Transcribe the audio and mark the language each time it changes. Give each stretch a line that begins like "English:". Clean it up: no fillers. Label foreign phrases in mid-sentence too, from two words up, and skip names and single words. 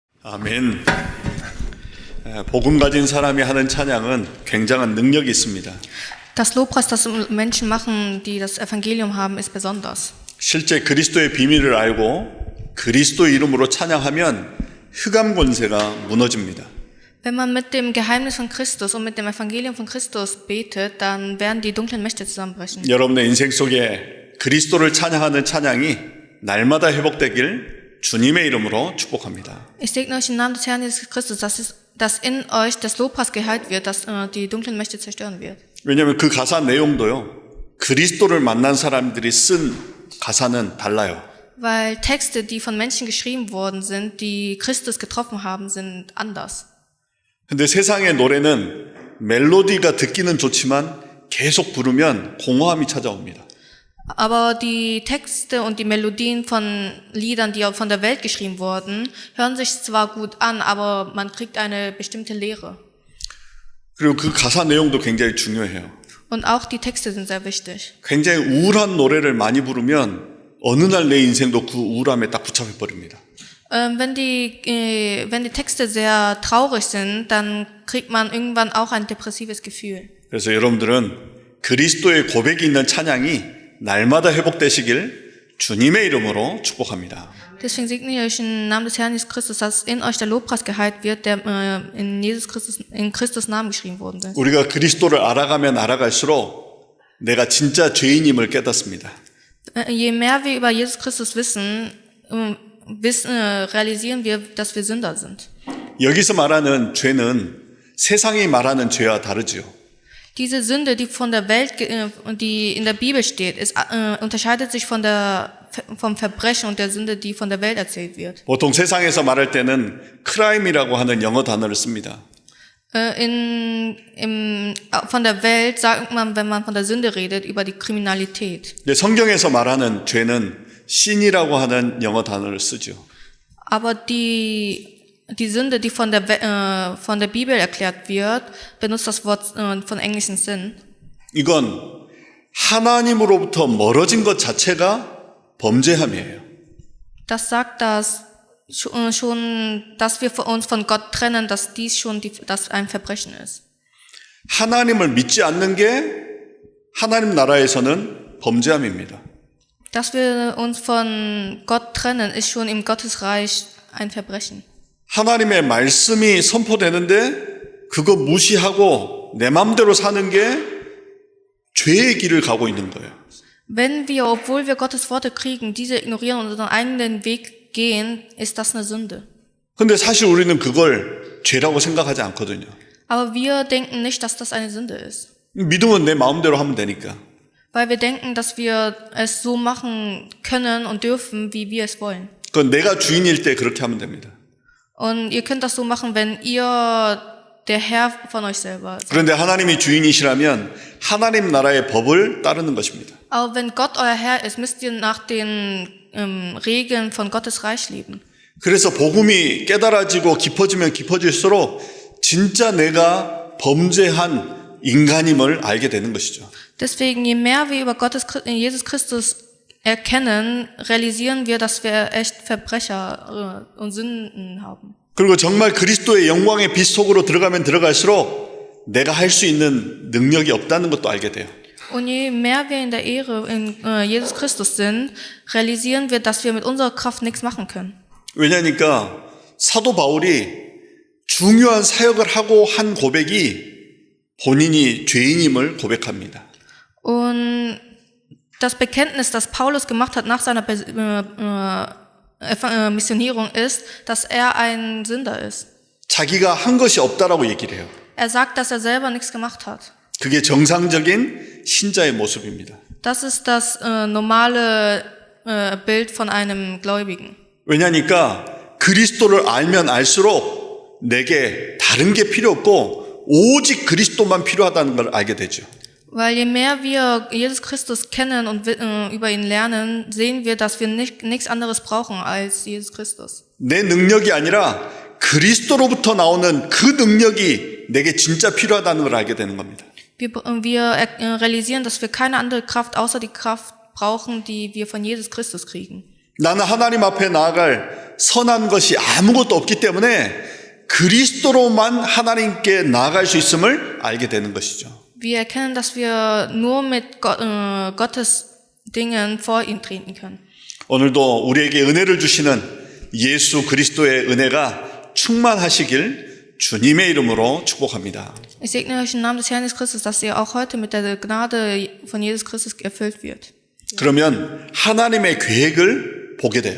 Korean: 아멘. 복음 가진 사람이 하는 찬양은 굉장한 능력이 있습니다.
German: Das Lobpreis, das Menschen machen, die das Evangelium haben, ist besonders.
Korean: 실제 그리스도의 비밀을 알고 그리스도 이름으로 찬양하면 흑암 권세가 무너집니다.
German: Wenn man mit dem Geheimnis von Christus und mit dem Evangelium von Christus betet, dann werden die dunklen Mächte zusammenbrechen.
Korean: 여러분의 인생 속에 그리스도를 찬양하는 찬양이 날마다 회복되길 주님의 이름으로 축복합니다.
German: Ich segne euch im Namen des Herrn Jesus Christus, dass in euch das Lobpreis geheilt wird, dass die dunklen Mächte zerstören wird.
Korean: 왜냐하면 그 가사 내용도요, 그리스도를 만난 사람들이 쓴 가사는 달라요.
German: Weil Texte, die von Menschen geschrieben worden sind, die Christus getroffen haben, sind anders.
Korean: 근데 세상의 노래는 멜로디가 듣기는 좋지만 계속 부르면 공허함이 찾아옵니다.
German: Aber die Texte und die Melodien von Liedern, die von der Welt geschrieben wurden, hören sich zwar gut an, aber man kriegt eine bestimmte Leere.
Korean: 그리고 그 가사 내용도 굉장히 중요해요.
German: Und auch die Texte sind sehr wichtig.
Korean: 굉장히 우울한 노래를 많이 부르면 어느 날 내 인생도 그 우울함에 딱 붙잡혀 버립니다.
German: Wenn die Texte sehr traurig sind, dann kriegt man irgendwann auch ein depressives Gefühl.
Korean: 그래서 여러분들은 그리스도의 고백이 있는 찬양이 날마다 회복되시길 주님의 이름으로 축복합니다.
German: Deswegen segne ich euch im Namen des Herrn Jesus Christus, dass in euch der Lobpreis geheilt wird, der in Christus Namen geschrieben worden ist.
Korean: 우리가 그리스도를 알아가면 알아갈수록 내가 진짜 죄인임을 깨닫습니다.
German: Je mehr wir über Jesus Christus wissen, realisieren wir, dass wir Sünder sind.
Korean: 여기서 말하는 죄는 세상이 말하는 죄와 다르지요.
German: Diese Sünde, die von der Welt, die in der Bibel steht, unterscheidet sich vom Verbrechen und der Sünde, die von der Welt erzählt wird.
Korean: 보통 세상에서 말할 때는 crime이라고 하는 영어 단어를 씁니다.
German: Von der Welt sagt man, wenn man von der Sünde redet, über die Kriminalität.
Korean: 성경에서 말하는 죄는 sin이라고 하는 영어 단어를 쓰죠.
German: Aber die Sünde, die von der Bibel erklärt wird, benutzt das Wort von englischen Sin.
Korean: 이건 하나님으로부터 멀어진 것 자체가 범죄함이에요.
German: Das sagt, dass wir uns von Gott trennen, dass dies schon das ein Verbrechen ist.
Korean: 하나님을 믿지 않는 게 하나님 나라에서는 범죄함입니다.
German: Dass wir uns von Gott trennen, ist schon im Gottesreich ein Verbrechen.
Korean: 하나님의 말씀이 선포되는데 그거 무시하고 내 마음대로 사는 게 죄의 길을 가고 있는 거예요.
German: Wenn wir, obwohl wir Gottes Worte kriegen, diese ignorieren und unseren eigenen Weg gehen, ist das eine Sünde.
Korean: 근데 사실 우리는 그걸 죄라고 생각하지 않거든요.
German: Aber wir denken nicht, dass das eine Sünde ist.
Korean: 믿음은 내 마음대로 하면 되니까.
German: Weil wir denken, dass wir es so machen können und dürfen, wie wir es wollen.
Korean: 그건 내가 주인일 때 그렇게 하면 됩니다.
German: Und ihr könnt das so machen, wenn ihr der Herr von euch selber seid.
Korean: 그런데 하나님이 주인이시라면 하나님 나라의 법을 따르는 것입니다.
German: Aber wenn Gott euer Herr ist, müsst ihr nach den Regeln von Gottes Reich leben.
Korean: 그래서 복음이 깨달아지고 깊어지면 깊어질수록 진짜 내가 범죄한 인간임을 알게 되는 것이죠.
German: Deswegen, je mehr wir über Jesus Christus erkennen, realisieren wir, dass wir echt Verbrecher und Sünden haben.
Korean: 그리고 정말 그리스도의 영광의 빛 속으로 들어가면 들어갈수록 내가 할 수 있는 능력이 없다는 것도 알게 돼요.
German: Und je mehr wir in der Ehre in Jesus Christus sind, realisieren wir, dass wir mit unserer Kraft nichts machen können.
Korean: 왜냐니까 사도 바울이 중요한 사역을 하고 한 고백이 본인이 죄인임을 고백합니다.
German: Und das Bekenntnis, das Paulus gemacht hat nach seiner Missionierung ist, dass er ein Sünder ist.
Korean: 자기가 한 것이 없다라고 얘기를 해요.
German: Er sagt, dass er selber nichts gemacht hat.
Korean: 그게 정상적인 신자의 모습입니다.
German: Das ist das normale Bild von einem Gläubigen.
Korean: 왜냐니까 그리스도를 알면 알수록 내게 다른 게 필요 없고 오직 그리스도만 필요하다는 걸 알게 되죠.
German: Weil je mehr wir Jesus Christus kennen und über ihn lernen, sehen wir, dass wir nichts anderes brauchen als Jesus Christus.
Korean: 내 능력이 아니라 그리스도로부터 나오는 그 능력이 내게 진짜 필요하다는 걸 알게 되는 겁니다.
German: Wir realisieren, dass wir keine andere Kraft außer die Kraft brauchen, die wir von Jesus Christus kriegen.
Korean: 나는 하나님 앞에 나아갈 선한 것이 아무것도 없기 때문에 그리스도로만 하나님께 나아갈 수 있음을 알게 되는 것이죠.
German: Wir erkennen, dass wir nur mit Gottes Dingen vor ihn treten können.
Korean: 오늘도 우리에게 은혜를 주시는 예수 그리스도의 은혜가 충만하시길 주님의 이름으로 축복합니다.
German: Ich segne euch im Namen des Herrn Jesus Christus, dass ihr auch heute mit der Gnade von Jesus Christus erfüllt wird.
Korean: 그러면 하나님의 계획을 보게 돼요.